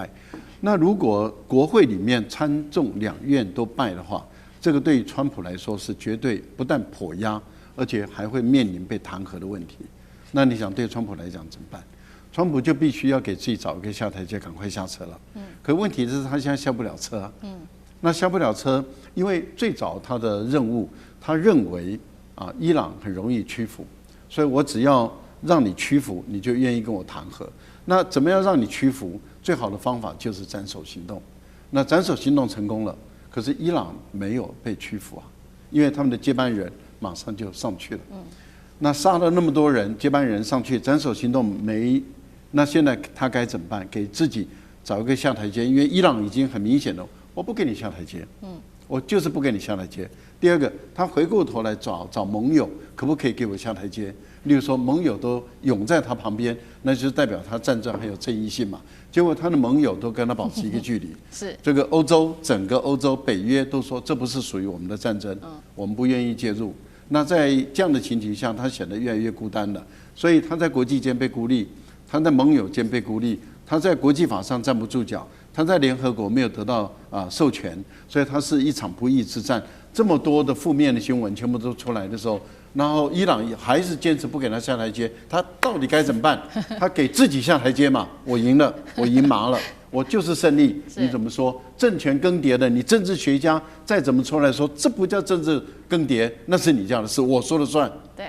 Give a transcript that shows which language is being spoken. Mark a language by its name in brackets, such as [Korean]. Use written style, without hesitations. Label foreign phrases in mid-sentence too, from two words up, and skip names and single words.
[Chinese] 那如果國會裡面參眾兩院都敗的話，這個對於川普來說是絕對不但頗壓， 而且還會面臨被彈劾的問題。那你想對川普來講怎麼辦？川普就必須要給自己找一個下台階，趕快下車了。可問題是他現在下不了車啊。那下不了車，因為最早他的任務，他認為伊朗很容易屈服，所以我只要讓你屈服，你就願意跟我談和。那怎麼樣讓你屈服？最好的方法就是斬首行動。那斬首行動成功了，可是伊朗沒有被屈服啊，因為他們的接班人馬上就上去了。那殺了那麼多人，接班人上去，斬首行动沒，那現在他該怎麼辦？給自己找一個下台階，因為伊朗已經很明顯的，我不給你下台階，我就是不給你下台階。第二個，他回過頭來找盟友，可不可以給我下台階？例如說，盟友都擁在他旁邊，那就是代表他戰爭還有正義性嘛。結果他的盟友都跟他保持一個距離，是這個歐洲，整個歐洲北約都說這不是屬於我们的戰爭，我們不願意介入。那在這樣的情形下，他顯得越來越孤單了。所以他在國際間被孤立，他在盟友間被孤立，他在國際法上站不住腳，他在聯合國沒有得到授權，所以他是一場不義之戰。這麼多的負面的新聞全部都出來的時候，然後伊朗還是堅持不給他下台階，他到底該怎麼辦？他給自己下台階嘛？我贏了，我贏麻了，我就是勝利。你怎麼說？政權更迭的，你政治學家再怎麼出來說，這不叫政治更迭，那是你家的事，我說了算。對，